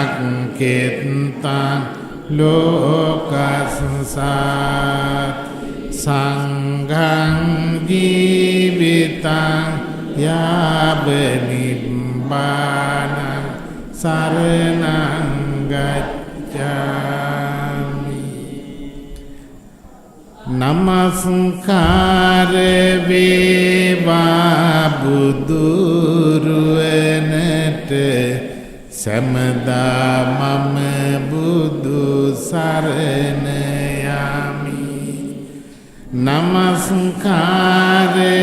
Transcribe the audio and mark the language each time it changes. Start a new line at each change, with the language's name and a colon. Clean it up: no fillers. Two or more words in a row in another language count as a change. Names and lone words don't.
Pali: පුඤ්ඤක්ඛෙත්තං ලෝකසංසාර සංඝං ජීවිතං යාව නිබ්බානං සරණං
Sinhala: ගච්ඡාමි නමස්කාර වේවා බුදුරුවනට සමදා මම බුදු සරණ යමි නමස්කාර